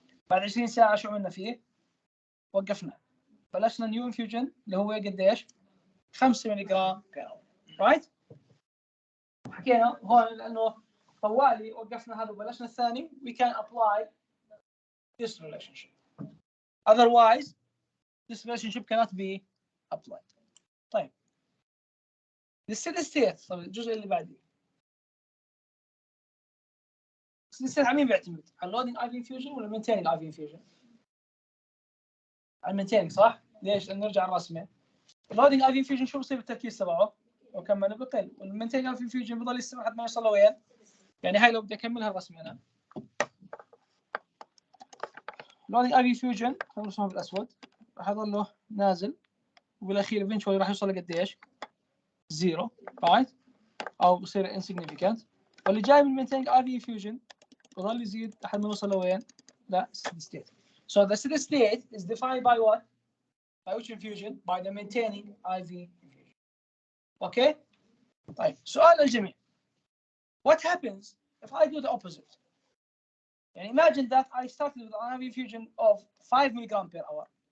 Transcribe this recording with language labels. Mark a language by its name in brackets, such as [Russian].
[Arabic] بعد 20 ساعه شو عملنا فيه؟ وقفنا بلشنا نيو انفيوجن اللي هو قديش؟ 5 ملي جرام بير اور. رايت؟ حكينا هون لانه طوالي وقفنا هذا وبلشنا الثاني [English] we can apply this relationship. Otherwise, this relationship cannot be applied. [Arabic] طيب. الستيدي ستيت طيب الجزء اللي بعديه. الستيدي ستيت على مين بيعتمد؟ على اللودينج اي في انفيوجن ولا المينتيننج اي في انفيوجن؟ على المينتيننج صح؟ ليش؟ لأن نرجع الرسمة. اللودنج اي في انفيوجن شو بصير بالتركيز تبعه؟ وكمل بقل، والمينتين اي في انفيوجن بضل يستمر لحد ما يوصل لوين؟ يعني هاي لو بدي اكملها الرسمه انا. اللودنج اي في انفيوجن خلينا نرسمها بالاسود، راح يضله نازل وبالاخير eventually راح يوصل لقديش؟ زيرو، رايت؟ او بصير insignificant. واللي جاي من maintaining IV infusion بضل يزيد لحد ما يوصل لوين؟ لا steady state. [English] So the steady state is defined by what? By which infusion? By the maintaining IV infusion. Okay? [Arabic] طيب سؤال للجميع. [English] What happens if I do the opposite? And imagine that I started with an IV infusion of 5 milligram per hour.